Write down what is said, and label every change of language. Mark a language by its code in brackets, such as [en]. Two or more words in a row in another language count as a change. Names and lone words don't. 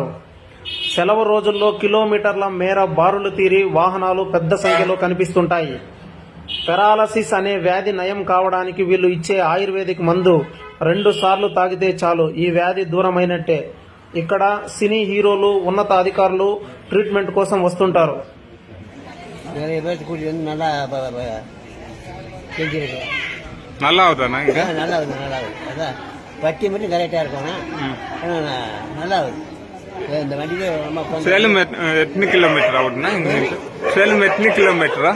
[te] సెలవు రోజుల్లో కిలోమీటర్ల మేర బారులు తీరి వాహనాలు పెద్ద సంఖ్యలో కనిపిస్తుంటాయి. పెరాలసిస్ అనే వ్యాధి నయం కావడానికి వీళ్ళు ఇచ్చే ఆయుర్వేదిక్ మందు 2 సార్లు తాగితే చాలు ఈ వ్యాధి దూరమైనట్టే. ఇక్కడ సినీ హీరోలు, ఉన్నత అధికారులు ట్రీట్మెంట్ కోసం వస్తుంటారు. [ta] நல்லா ஆகுதாண்ணா இது? நல்லா ஆகுது, நல்லா ஆகுது. அதான் பட்டி மட்டும் கரெக்டாக இருக்கணும். நல்லா ஆகுது. இந்த வண்டிக்கு ரொம்ப சேலம் எத்தனை கிலோமீட்டர் ஆகுதுண்ணா இங்க? சேலம் எத்தனை கிலோமீட்டரா?